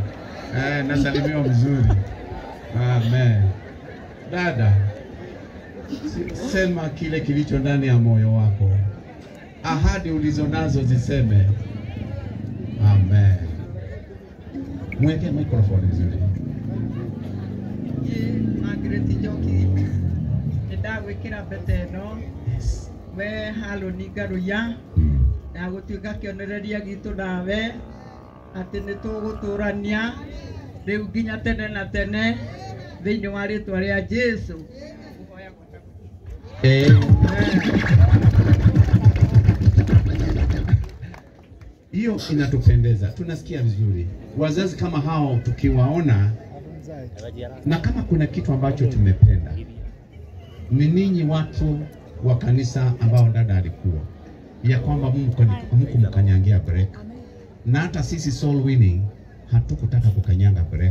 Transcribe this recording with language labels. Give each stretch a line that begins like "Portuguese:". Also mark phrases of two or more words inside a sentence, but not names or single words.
Swahili: Nasalimiwa vizuri. Amen. Dada, sema kile kilicho ndani ya moyo wako. Ahadi ulizonazo ziseme. Amen. Mweke microphone vizuri.
Kikuyu: Margaret Njoki, ndagwĩkĩra mbete ĩno we Harũni Ngaruya, na gũtuĩka kĩonereria gitũ nawe atĩ nĩtũgũtũrania rĩu nginya tene na tene thĩinĩ wa rĩtwa rĩa Jesũ.
Swahili: Hiyo inatupendeza, tunasikia vizuri. Wazazi kama hao tukiwaona, na kama kuna kitu ambacho tumependa ni ninyi watu wa kanisa ambao dada alikuwa ya kwamba Mungu mkanyangia break, na hata sisi
English: soul winning
Swahili: hatukutaka kukanyanga break.